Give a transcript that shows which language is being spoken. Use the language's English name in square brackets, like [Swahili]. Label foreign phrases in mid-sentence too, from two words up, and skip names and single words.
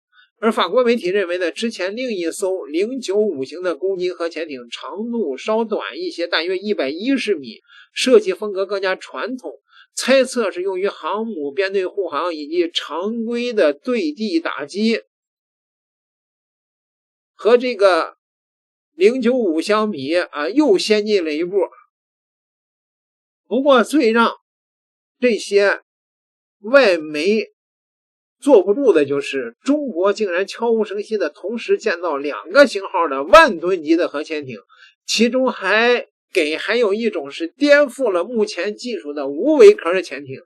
[Chinese] 而法國媒體認為呢，之前另一艘095型的攻击核潛艇長度稍短一些，大約110米，設計風格更加傳統，猜測是用於航母編隊護航以及常規的對地打擊。和這個095相比又先進了一步。不過最讓這些外媒坐不住的就是中國竟然悄无声息的同时建造2個型號的10000噸級的核潛艇，其中還有一種是顛覆了目前技術的無尾壳的潛艇。